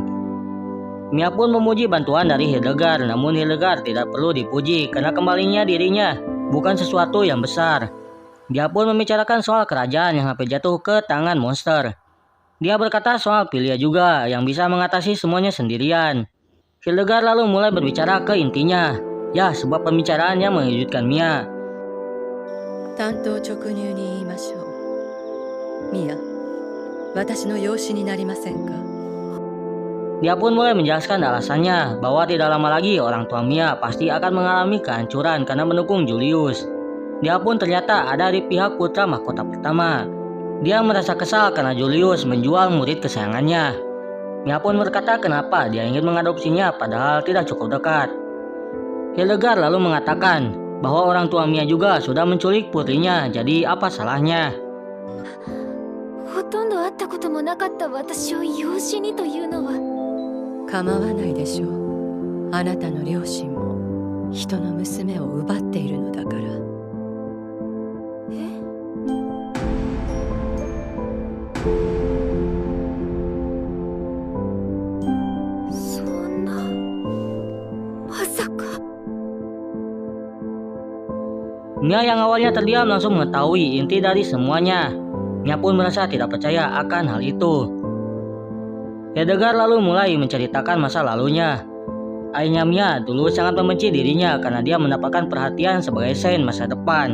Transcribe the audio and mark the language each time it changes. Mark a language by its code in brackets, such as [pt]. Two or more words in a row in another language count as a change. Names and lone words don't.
[id] Mia pun memuji bantuan dari Hildegard, namun Hildegard tidak perlu dipuji karena kembalinya dirinya bukan sesuatu yang besar. Dia pun membicarakan soal kerajaan yang hampir jatuh ke tangan monster. Dia berkata soal Pilia juga yang bisa mengatasi semuanya sendirian. Hildegard lalu mulai berbicara ke intinya. Ya, sebuah pembicaraan yang mengejutkan Mia. [ja] 単刀直入に言いましょう。ミア、私の養子になりませんか? [id] Dia pun mulai menjelaskan alasannya bahwa tidak lama lagi orang tua Mia pasti akan mengalami kehancuran karena mendukung Julius. Dia pun ternyata ada di pihak putra mahkota pertama. Dia merasa kesal karena Julius menjual murid kesayangannya. Mia pun berkata kenapa dia ingin mengadopsinya padahal tidak cukup dekat. Hildegard lalu mengatakan bahwa orang tua Mia juga sudah menculik putrinya, jadi apa salahnya? [ja] ほとんど会ったこともなかった私を養子にというのは。構わないでしょう。あなたの両親も人の娘を奪っているのだから。そんな、まさか。 [id] Mia yang awalnya terdiam langsung mengetahui inti dari semuanya. Mia pun merasa tidak percaya akan hal itu. Hildegard lalu mulai menceritakan masa lalunya. Ayahnya Mia dulu sangat membenci dirinya karena dia mendapatkan perhatian sebagai sains masa depan.